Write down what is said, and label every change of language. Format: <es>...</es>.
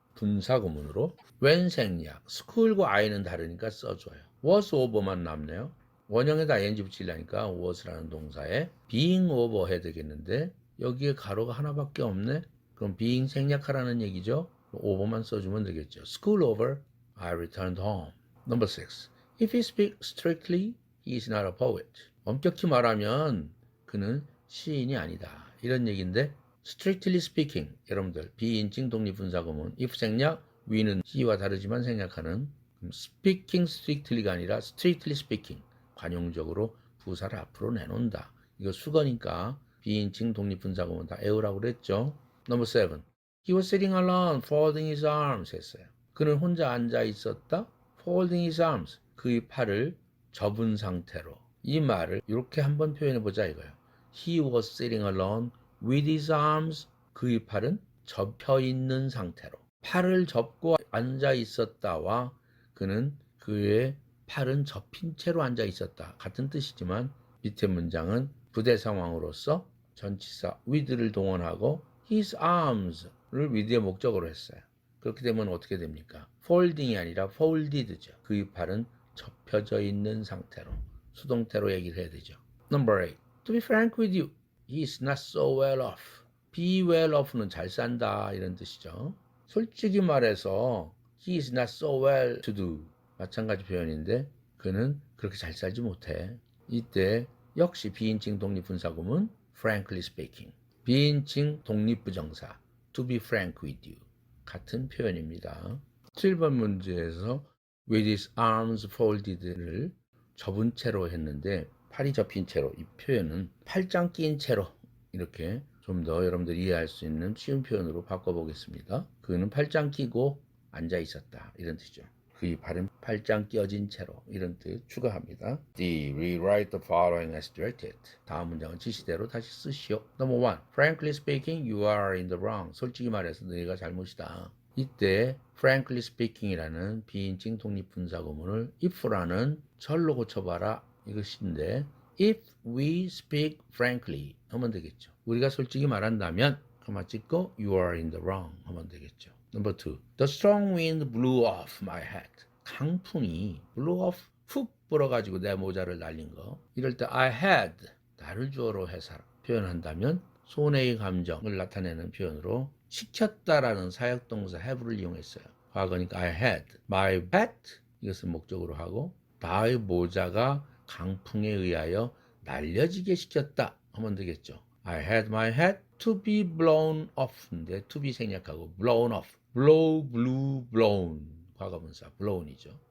<ko>분사구문으로 when 생략, school과 I는 다르니까 써줘요. was over만 남네요. 원형에다 ing 붙이려니까 was라는 동사에 being over 해야 되겠는데 여기에 가로가 하나밖에 없네. 그럼 being 생략하라는 얘기죠. over만 써주면 되겠죠.</ko> <en>School over, I returned home. Number 6. If he speaks strictly, he is not a poet.</en> <ko>엄격히 말하면 그는 시인이 아니다. 이런 얘기인데</ko> <en>strictly speaking,</en> <ko>여러분들 비인칭 독립분사구문 if 생략, we는 he와 다르지만 생략하는 speaking strictly가 아니라 strictly speaking. 관용적으로 부사를 앞으로 내놓는다. 이거 수거니까 비인칭 독립분사구문 다 외우라고 그랬죠.</ko> <en>Number 7. He was sitting alone, folding his arms 했어요.</en> <ko>그는 혼자 앉아 있었다.</ko> <en>Folding his arms.</en> <ko>그의 팔을 접은 상태로. 이 말을 이렇게 한번 표현해 보자 이거예요.</ko> <en>He was sitting alone with his arms.</en> <ko>그의 팔은 접혀 있는 상태로. 팔을 접고 앉아 있었다와 그는 그의 팔은 접힌 채로 앉아 있었다. 같은 뜻이지만 밑에 문장은 부대 상황으로서 전치사 with를 동원하고 his arms를 with의 목적으로 했어요. 그렇게 되면 어떻게 됩니까? folding이 아니라 folded죠. 그의 팔은 접혀져 있는 상태로 수동태로 얘기를 해야 되죠.</ko> <en>Number 8. To be frank with you, he is not so well off.</en> <ko>Be well off는 잘 산다 이런 뜻이죠. 솔직히 말해서</ko> <en>he is not so well to do.</en> <ko>마찬가지 표현인데 그는 그렇게 잘 살지 못해. 이때 역시 비인칭 독립분사구문</ko> <en>frankly speaking.</en> <ko>비인칭 독립부정사</ko> <en>to be frank with you.</en> <ko>같은 표현입니다. 7번 문제에서</ko> <en>with his arms folded</en> <ko>를 접은 채로 했는데 팔이 접힌 채로 이 표현은 팔짱 낀 채로 이렇게 좀 더 여러분들이 이해할 수 있는 쉬운 표현으로 바꿔보겠습니다. 그는 팔짱 끼고 앉아 있었다 이런 뜻이죠. 그의 팔은 팔짱 끼어진 채로 이런 뜻 추가합니다.</ko> <en>D. Rewrite the following as directed.</en> <ko>다음 문장은 지시대로 다시 쓰시오.</ko> <en>Number 1. Frankly speaking, you are in the wrong.</en> <ko>솔직히 말해서 너희가 잘못이다. 이때 frankly speaking이라는 비인칭 독립분사구문을 if라는 절로 고쳐봐라 이것인데</ko> <en>if we speak frankly</en> <ko>하면 되겠죠. 우리가 솔직히 말한다면 그마 찍고</ko> <en>you are in the wrong</en> <ko>하면 되겠죠.</ko> <en>Number 2. The strong wind blew off my hat.</en> <ko>강풍이 blew off 훅 불어가지고 내 모자를 날린 거. 이럴 때 I had 나를 주어로 해서 표현한다면 손해의 감정을 나타내는 표현으로 시켰다라는 사역동사 have를 이용했어요. 과거니까</ko> <en>I had my hat</en> <ko>이것을 목적으로 하고 나의 모자가 강풍에 의하여 날려지게 시켰다 하면 되겠죠.</ko> <en>I had my hat to be blown off인데 to be 생략하고 blown off. blow, blew, blown 과거분사 blown이죠.</en>